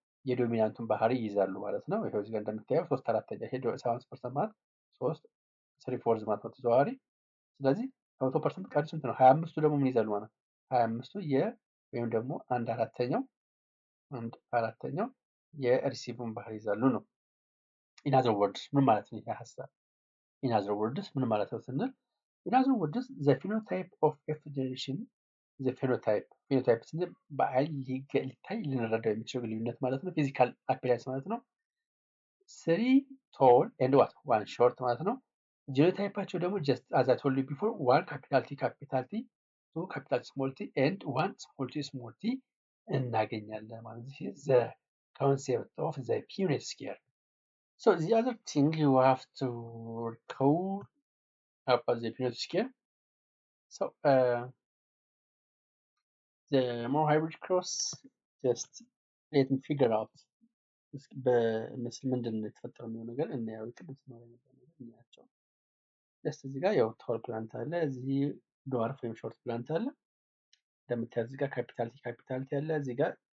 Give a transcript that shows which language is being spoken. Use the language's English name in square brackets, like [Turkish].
[Amharic] የዶሚናንቱን ባህሪ ይይዛሉ ማለት ነው። ይሄው እዚህ ጋር እንደምታየው 3/4 ሄዶ 75% ማለት 3/4 ማለት ነው ተዘዋዋሪ። ስለዚህ 100% ቀሪ ስንት ነው? 25ቱ ደግሞ ምን ይይዛሉ ማለት ነው? 25ቱ ወይም ደግሞ 1/4 የሪሲቭን ባህሪ ይይዛሉ ነው። [English] in other words [Amharic] ምን ማለት ነው ይሄ ሐሳብ? in other words ምን ማለት ነው ስንል [English] in other words the phenotype of F generation the phenotype [Amharic] ስንል በአይን ሊታይ ልንረዳው የሚችለው ልዩነት ማለት ነው። ፊዚካል አፒራንስ ማለት ነው። [English] 3 tall and what 1 short [Amharic] ማለት ነው። ጂኖታይፓቸው ደግሞ [English] just as I told you before 1 capital T 2 capital small t [Amharic] and 1 small t እናገኛለን ማለት ነው። [English] the concept of the Punnett scale. So the other thing you have to recall about the Punnett scale. So the more hybrid cross just let me figure out [Amharic] በምስል ምንድን ነው የተፈጠረው የሚለው ነገር እናያው። ቅድም ስናወራ የነበረው ነገር እናያቸው። ጀስት እዚህ ጋር ያው ቶል ፕላንት አለ፣ እዚህ ድዋርፍ ወይም ሾርት ፕላንት አለ። እንደምታዩት እዚህ ጋር ካፒታሊቲ አለ። እዚህ ጋር